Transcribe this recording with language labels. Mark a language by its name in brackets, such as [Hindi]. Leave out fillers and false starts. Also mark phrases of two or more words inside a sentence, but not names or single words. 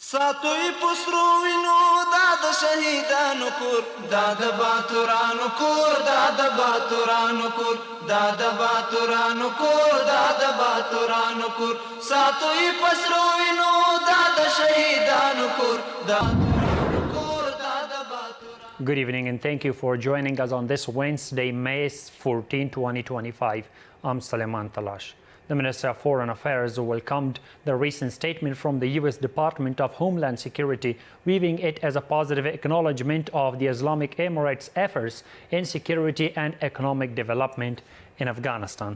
[Pashto] ساتوی پسرو وینو دا د شهیدانو کور دا د باتورانو کور دا د باتورانو کور دا د باتورانو کور دا د باتورانو کور ساتوی پسرو وینو دا د شهیدانو کور دا [English] Good evening and thank you for joining us on this Wednesday, May 14, 2025. I'm Suleiman Talash. The Minister of Foreign Affairs welcomed the recent statement from the U.S. Department of Homeland Security, viewing it as a positive acknowledgement of the Islamic Emirates' efforts in security and economic development in Afghanistan.